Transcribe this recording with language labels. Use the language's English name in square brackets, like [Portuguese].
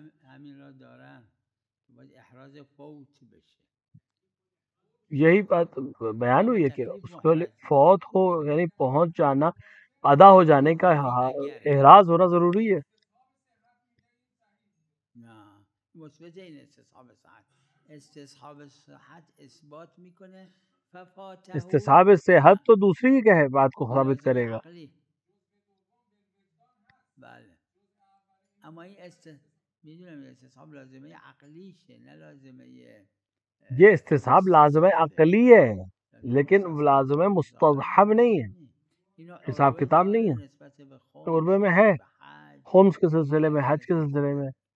[Persian] همین را دارم که باید احراز فوت بشه. [Urdu] یہی بات بیان ہوئی ہے کہ اس کو فوت ہو یعنی پہنچ جانا، ادا ہو جانے کا احراز ہونا ضروری ہے. [Persian] مثبت این استصحاب صحت، استصحاب صحت اثبات میکنه ففاته. [Urdu] استصحاب صحت تو دوسری کیا ہے بات کو ثابت کرے گا. [Persian] بله اما این میدونم استصحاب لازمه عقلیشه نه لازمه. [Urdu] یہ استصحاب لازم عقلی ہے لیکن لازم مستحب نہیں ہے، حساب کتاب نہیں ہے. عربے میں ہے خمس کے سلسلے میں، حج کے سلسلے میں.